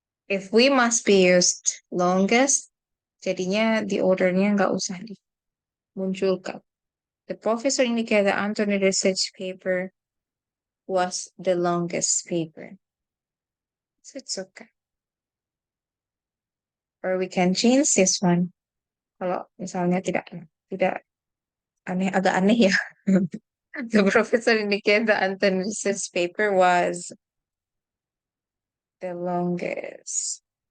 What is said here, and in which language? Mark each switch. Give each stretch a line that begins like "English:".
English: If we must be used longest,
Indonesian: jadinya di ordernya nggak usah dimunculkan.
English: The professor indicated that Anthony research paper was the longest paper. So it's okay. Or we can change this one.
Indonesian: Kalau misalnya tidak agak aneh ya.
English: The professor indicated that Anthony research paper was the longest.